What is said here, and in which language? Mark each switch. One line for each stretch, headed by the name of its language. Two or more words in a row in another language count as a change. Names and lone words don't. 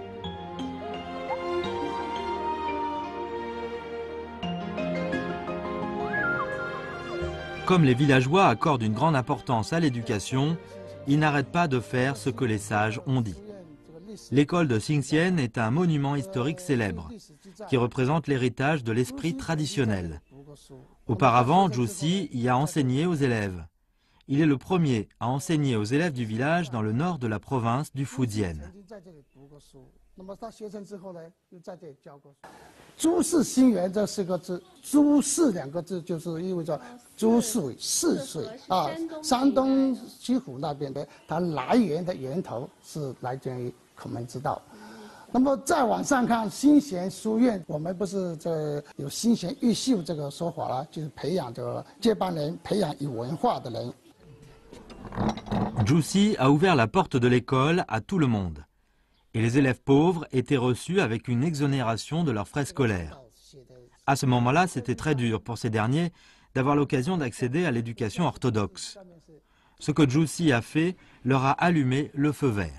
French: Comme les villageois accordent une grande importance à l'éducation, ils n'arrêtent pas de faire ce que les sages ont dit. L'école de Xingxian est un monument historique célèbre, qui représente l'héritage de l'esprit traditionnel. Auparavant, Zhuxi y a enseigné aux élèves. Il est le premier à enseigner aux élèves du village dans le nord de la province du Fujian.
Chinese: 诸事兴元这4个字，诸事2个字就是意味着诸水泗水啊，山东西湖那边的，它来源的源头是来源于孔门之道。那么再往上看，兴贤书院，我们不是这有兴贤育秀这个说法了，就是培养这个接班人，培养有文化的人。
French: Zhuxi a ouvert la porte de l'école à tout le monde. Et les élèves pauvres étaient reçus avec une exonération de leurs frais scolaires. À ce moment-là, c'était très dur pour ces derniers d'avoir l'occasion d'accéder à l'éducation orthodoxe. Ce que Zhuxi a fait leur a allumé le feu vert.